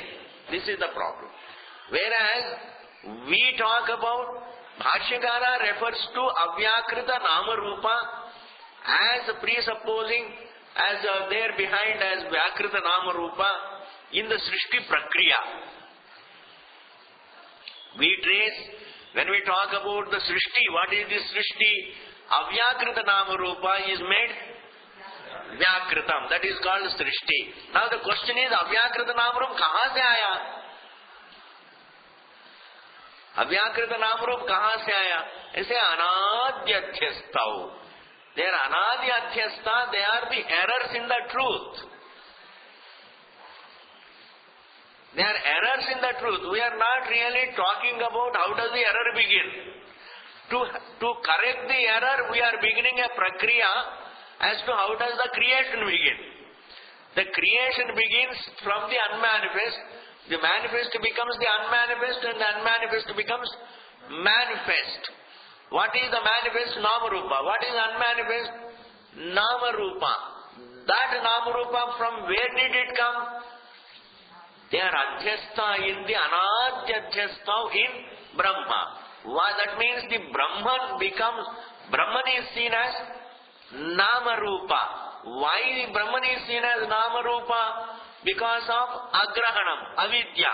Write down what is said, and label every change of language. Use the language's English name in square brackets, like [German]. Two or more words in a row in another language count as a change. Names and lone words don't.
[English] This is the problem. Whereas we talk about, Bhashyakara refers to [Sanskrit] अव्याकृत नाम रूप [English] as presupposing as there behind as [Sanskrit] व्याकृत नाम रूप [English] in the [Sanskrit] सृष्टि प्रक्रिया. [English] We trace, when we talk about the Srishti, what is this Srishti? [Sanskrit] अव्याकृत नाम रूप [English] is made Vyakritam. That is called Srishti. Now the question is, [Hindi] अव्याकृत नाम रूप कहाँ से आया? अव्याकृत नाम रूप कहाँ से आया? [Sanskrit] ऐसे अनाद्यध्यस्तौ. [English] They are Anadhyadhyastha, they are the errors in the truth. They are errors in the truth. We are not really talking about how does the error begin. To correct the error, we are beginning a prakriya as to how does the creation begin. The creation begins from the unmanifest. The manifest becomes the unmanifest and the unmanifest becomes manifest. What is the manifest? Nama-rupa. What is unmanifest? Nama-rupa. That Nama-rupa, from where did it come? They are adhyastha in the anadhyadhyastha in Brahma. That means the Brahman is seen as Nama-rupa. Why Brahman is seen as Nama-rupa? Because of [Sanskrit] अग्रहणम्, अविद्या.